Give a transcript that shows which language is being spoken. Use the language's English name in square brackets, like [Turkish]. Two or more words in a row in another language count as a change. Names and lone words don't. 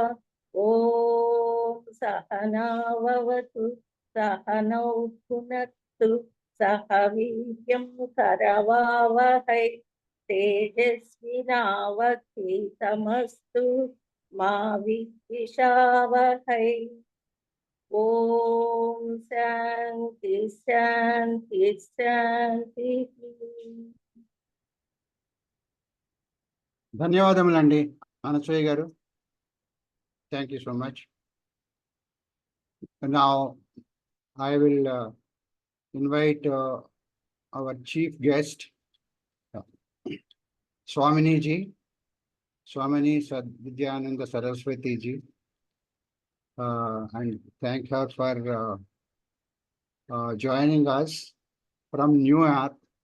[Sanskrit] ओम सहनाववतु सहनौ भुनक्तु सह वीर्यं करवावहै तेजस्विनावधीतमस्तु मा विद्विषावहै। ओम शांति शांति शांति। [Telugu] ధన్యవాదములండి అనసూయ గారు. [English] Thank you so much. Now I will invite our chief guest, Swamini ji, Swamini Sadvidyananda Saraswati ji, and thank her for joining us from New York.